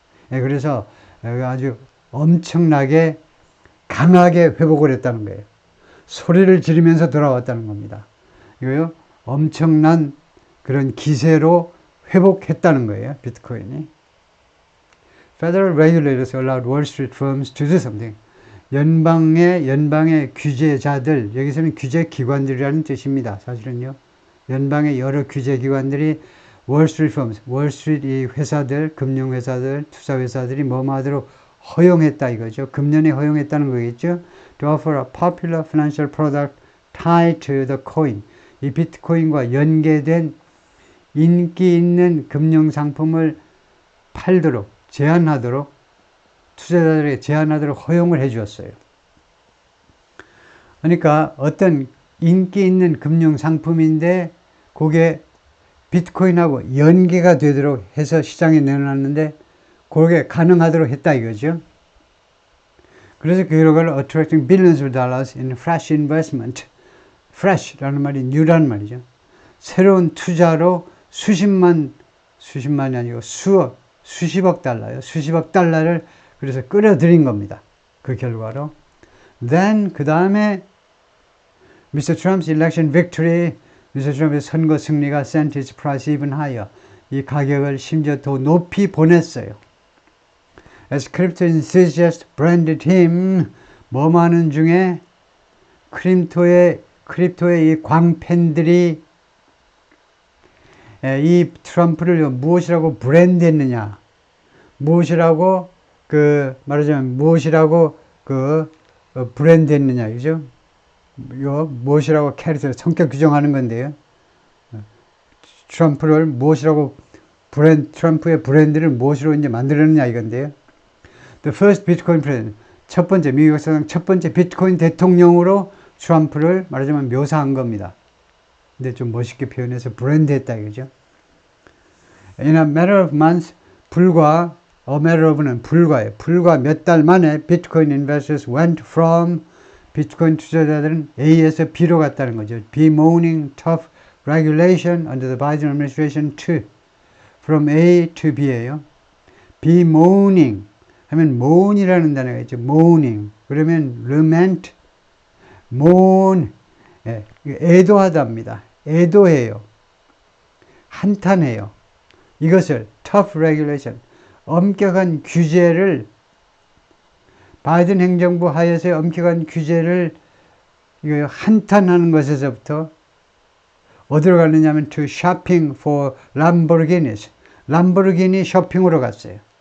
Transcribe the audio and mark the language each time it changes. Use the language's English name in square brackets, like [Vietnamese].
[Korean] 그래서 아주 엄청나게 강하게 회복을 했다는 거예요. 소리를 지르면서 돌아왔다는 겁니다. 이거요, 엄청난 그런 기세로 회복했다는 거예요, 비트코인이. [English] Federal regulators allowed Wall Street firms to do something. [Korean] 연방의 규제자들, 여기서는 규제기관들이라는 뜻입니다. 사실은요, 연방의 여러 규제기관들이 월스트리트 firms, 월스트리트 이 회사들, 금융회사들, 투자회사들이 뭐하도록 허용했다 이거죠. 금년에 허용했다는 거겠죠. [English] To offer a popular financial product tied to the coin. [Korean] 이 비트코인과 연계된 인기 있는 금융상품을 팔도록, 제한하도록, 투자자들에게 제한하도록 허용을 해 주었어요. 그러니까 어떤 인기 있는 금융상품인데 그게 비트코인하고 연계가 되도록 해서 시장에 내놨는데 그게 가능하도록 했다 이거죠. 그래서 그 결과를 [English] attracting billions of dollars in fresh investment. [Korean] fresh라는 말이 new라는 말이죠. 새로운 투자로 수십만이 아니고 수십억 달러요. 수십억 달러를 그래서 끌어들인 겁니다. 그 결과로. [English] Then [Korean] 그 다음에 [English] Mr. Trump's election victory, Mr. Trump의 [Korean] 선거 승리가 [English] sent its price even higher. [Korean] 이 가격을 심지어 더 높이 보냈어요. [English] As crypto enthusiasts branded him, [Korean] 뭐하는 중에 크립토의 이 광팬들이 이 트럼프를 무엇이라고 브랜드했느냐, 무엇이라고 말하자면 무엇이라고 브랜드했느냐, 그죠? 요 무엇이라고 캐릭터 성격 규정하는 건데요. 트럼프를 무엇이라고 트럼프의 브랜드를 무엇으로 이제 만들었느냐 이건데요. [English] The first Bitcoin president, [Korean] 첫 번째 미국 역사상 첫 번째 비트코인 대통령으로 트럼프를 말하자면 묘사한 겁니다. 근데 좀 멋있게 표현해서 브랜드했다 이거죠. [English] In a matter of months, a matter of는 [Korean] 불과 몇 달 만에 [English] Bitcoin investors went from [Korean] 비트코인 투자자들은 A에서 B로 갔다는 거죠. [English] bemoaning tough regulation under the Biden administration to from A to B예요. [Korean] bemoaning 하면 moan이라는 단어가 있죠. moaning 그러면 lament, moan 애도하다입니다. 애도해요. 한탄해요. 이것을 tough regulation 엄격한 규제를 바이든 행정부 하에서의 엄격한 규제를 한탄하는 것에서부터 어디로 갔느냐면 [English] to shopping for Lamborghinis [Korean] 람보르기니 쇼핑으로 갔어요.